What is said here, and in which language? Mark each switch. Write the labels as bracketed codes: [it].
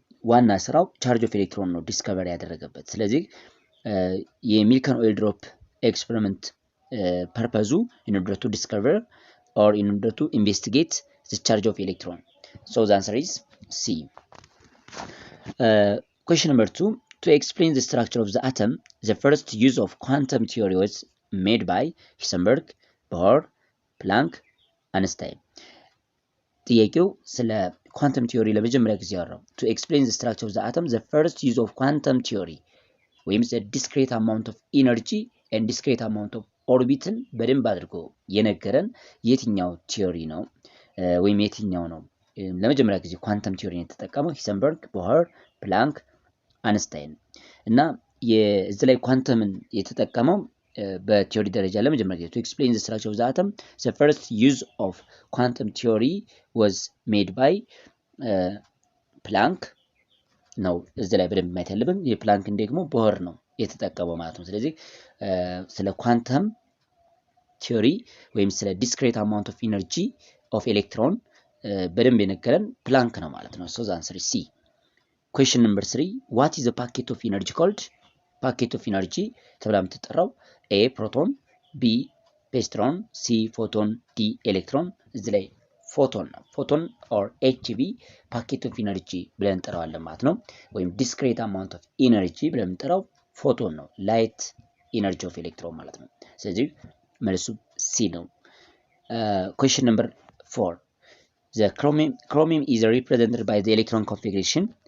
[am] ዋና ስራው ቻርጅ ኦፍ ኤሌክትሮን ነው ዲስከቨር ያደረገበት። ስለዚህ የሚልከን ኦይል ድሮፕ ኤክስፐሪመንት ፐርፐዙ [en] in order to discover or in order to investigate the charge of electron. So the answer is C. Question number 2, to explain the structure of the atom, the first use of quantum theory was made by Heisenberg, Bohr, ፕላንክ፣ አንስታይን። [am] ጥያቄው ስለ ኳንተም ቲዮሪ ለመጀመሪያ ጊዜ ያወራው [en] to explain the structure of the atom, the first use of quantum theory ወይም the discrete amount of energy and discrete amount of orbiትን [am] በደንብ አድርጎ የነገረን የትኛው ቲዮሪ ነው ወይም የትኛው ነው ለመጀመሪያ ጊዜ ኳንተም ቲዮሪ የተጠቀመው? ሂሰንበርግ፣ ቦር፣ ፕላንክ፣ አንስታይን እና የዚህ ላይ ኳንተምን የተጠቀመው በቲዮሪ ደረጃ ለመጀመሪያ ጊዜ [en] to explain the structure of the atom, the first use of quantum theory was made by [am] ፕላንክ ነው። እዚህ ላይ በደንብ ማየት ያለብን የፕላንክን ደግሞ ቦር ነው የተጠቀመው ማለት ነው። ስለዚህ ስለ ኳንተም ቲዮሪ ወይም ስለ discrete amount of energy of electron በደንብ የነገረን ፕላንክ ነው ማለት ነው። [en] so the answer is C. question number 3, what is the packet of energy called? [am] ፓኬት ኦፍ ኢነርጂ ተብላ የምትጠራው ኤ ፕሮቶን፣ ቢ ፔስትሮን፣ ሲ ፎቶን፣ ዲ ኤሌክትሮን። እዚህ ላይ ፎቶን ነው። ፎቶን ኦር ኤችቪ ፓኬት ኦፍ ኢነርጂ ብለን እንጠራዋለን ማለት ነው። ወይም ዲስክሬት አማውንት ኦፍ ኢነርጂ ብለን የምንጠራው ፎቶን ነው። ላይት ኢነርጂ ኦፍ ኤሌክትሮን ማለት ነው። ስለዚህ መልሱ ሲ ነው። ኩዌስችን ነምበር 4 [en] the chromium is represented by the electron configuration.